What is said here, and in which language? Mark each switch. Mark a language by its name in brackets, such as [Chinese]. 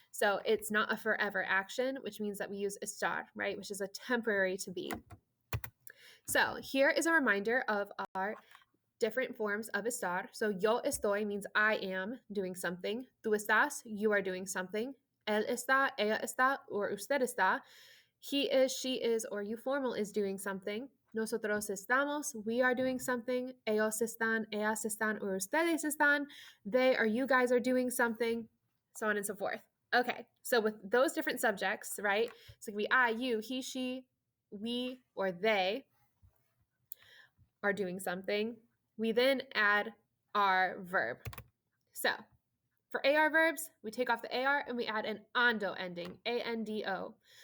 [English] So it's not a forever action, which means that we use estar, right? Which is a temporary to be. So here is a reminder of our different forms of estar. So [Spanish] yo estoy [English] means I am doing something. [Spanish] Tú estás, [English] you are doing something. [Spanish] Él está, ella está, or usted está. [English] He is, she is, or you formal is doing something. [Spanish] Nosotros estamos, [English] we are doing something. [Spanish] Ellos están, ellas están, or ustedes están. [English] They or you guys are doing something, so on and so forth. Okay, so with those different subjects, right? So it could be I, you, he, she, we, or they are doing something. We then add our verb. So for AR verbs, we take off the AR and we add an ando ending, A-N-D-O.